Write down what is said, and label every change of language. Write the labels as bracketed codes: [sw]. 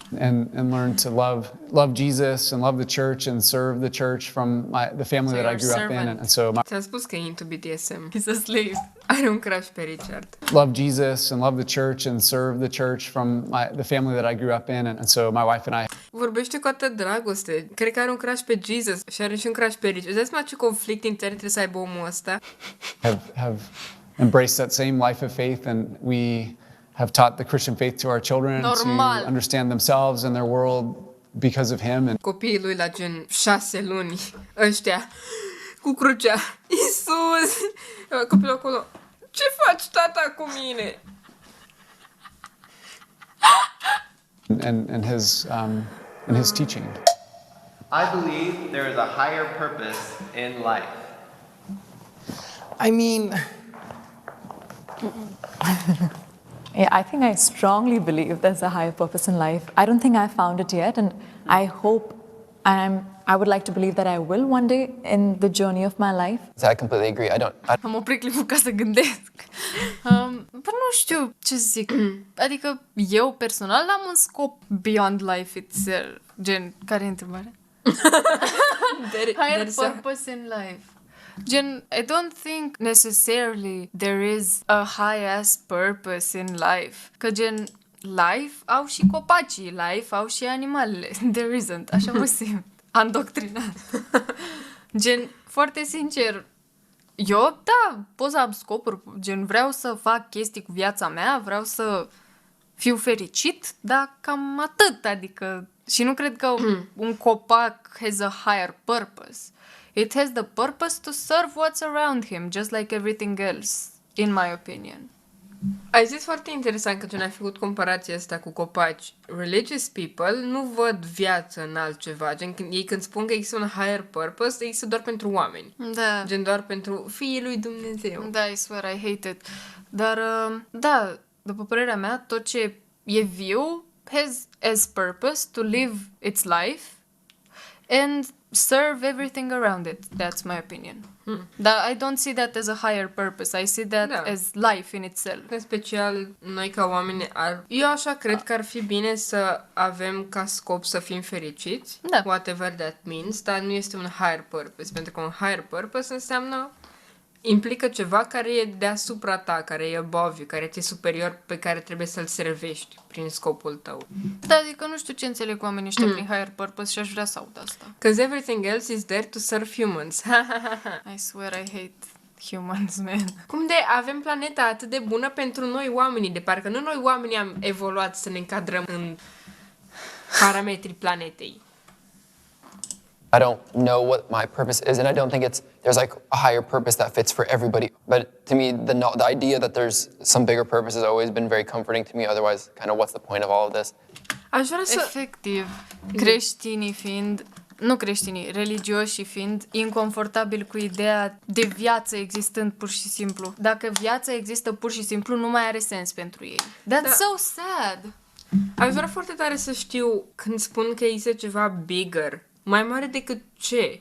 [en] and learn to love Jesus and love the church and serve the church from the family So that I you're grew up in, servant. and so [ro] Ți-am spus că e [en] into BDSM. He's a slave. [ro] Are un crush pe Richard. [en] love Jesus and love the church and serve the church from the family that I grew up in, and so my wife and I [ro] Vorbește cu atât dragoste. Cred că are un crush pe Jesus și are și un crush pe Richard. Îți dai seama ce conflict intern trebuie să aibă omul ăsta? [en] have embraced that same life of faith, and we have taught the Christian faith to our children [ro] Normal. [en] to understand themselves and their world because of him. And [ro] Copiii lui la gen 6 luni, ăștia, cu crucea. Iisus! Copilul acolo, ce faci, tata, cu mine? [en] and his teaching. I believe there is a higher purpose in life. I mean, Yeah, I think I strongly believe there's a higher purpose in life. I don't think I found it yet, and I hope I would like to believe that I will one day in the journey of my life. So I completely agree. [ro] Am oprit clipul ca să gândesc. Păi nu știu ce să zic. Adică eu personal am un scop [en] beyond life itself. [ro] Gen, care e întrebarea? [en] Higher purpose in life. Gen, I don't think necessarily there is a high-ass purpose in life. [ro] Că gen, life au și copacii, life au și animalele. [en] There isn't, [ro] așa mă simt. Andoctrinat. Gen, foarte sincer, eu, da, pot să am scopuri, gen, vreau să fac chestii cu viața mea, vreau să fiu fericit, dar cam atât, adică, și nu cred că un copac [en] has a higher purpose. It has the purpose to serve what's around him, just like everything else, in my opinion. [ro] Ai zis foarte interesant că tu ne-ai făcut comparația asta cu copaci. [en] Religious people [ro] nu văd viață în altceva. Gen, ei când spun că există un higher purpose, există doar pentru oameni. Da. Gen, doar pentru fiii lui Dumnezeu. [en] Da, I swear, I hate it. [ro] Dar, da, după părerea mea, tot ce e viu [en] has as purpose to live its life and serve everything around it. That's my opinion. Dar I don't see that as a higher purpose. I see that as life in itself. [ro] În special, noi ca oameni, eu așa cred că ar fi bine să avem ca scop să fim fericiți, Da. [en] whatever that means, [ro] dar nu este un higher purpose, pentru că un higher purpose înseamnă implică ceva care e deasupra ta, care e [en] above you, [ro] care ți-e superior, pe care trebuie să-l servești prin scopul tău. Da, adică nu știu ce înțeleg oamenii ăștia prin higher purpose și aș vrea să aud asta. [en] Because everything else is there to serve humans. I swear I hate humans, man. [ro] Cum de avem planeta atât de bună pentru noi oamenii, de parcă nu noi oamenii am evoluat să ne încadrăm în parametrii planetei. [en] I don't know what my purpose is, and I don't think there's like a higher purpose that fits for everybody. But to me, the idea that there's some bigger purpose has always been very comforting to me. Otherwise, kind of what's the point of all of this? [ro] Aș vrea să... Efectiv, creștinii fiind, nu creștinii, religioșii fiind inconfortabili cu ideea de viață existând pur și simplu. Dacă viața există pur și simplu, nu mai are sens pentru ei. [en] That's so sad! [ro] Aș vrea foarte tare să știu când spun că există ceva bigger, mai mare decât ce?